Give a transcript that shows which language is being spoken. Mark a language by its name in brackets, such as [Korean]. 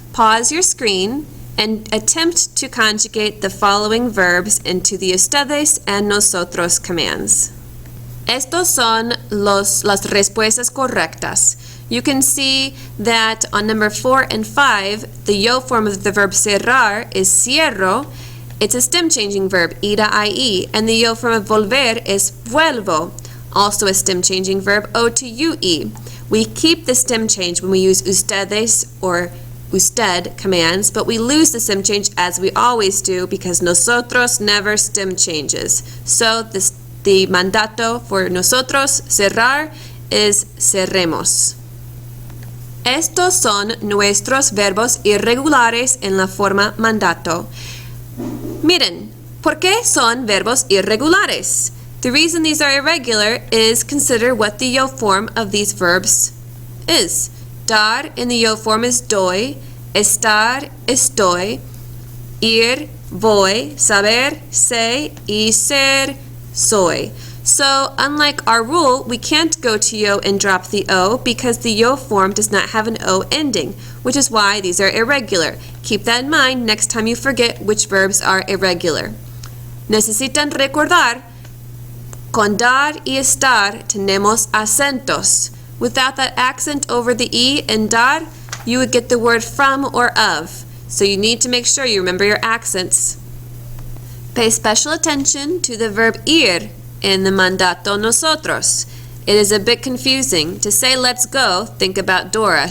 [English] Pause your screen and attempt to conjugate the following verbs into the ustedes and nosotros commands. [Spanish] Estos son las respuestas correctas. [English] You can see that on number 4 and 5, the yo form of the verb cerrar is cierro, It's a stem changing verb, ir a IE, and the yo form of volver is vuelvo, also a stem changing verb, O to UE. We keep the stem change when we use ustedes or usted commands, but we lose the stem change as we always do because nosotros never stem changes. So the mandato for nosotros, cerrar, is cerremos. [Spanish] Estos son nuestros verbos irregulares en la forma mandato. Miren, ¿por qué son verbos irregulares? [English] The reason these are irregular is consider what the yo form of these verbs is. Dar in the yo form is doy, estar, estoy, ir, voy, saber, sé, y ser, soy. So, unlike our rule, we can't go to yo and drop the O because the yo form does not have an O ending, which is why these are irregular. Keep that in mind next time you forget which verbs are irregular. [Spanish] Necesitan recordar, con dar y estar tenemos acentos. [English] Without that accent over the E in dar, you would get the word from or of. So you need to make sure you remember your accents. Pay special attention to the verb ir in the mandato nosotros. It is a bit confusing. To say let's go, think about Dora.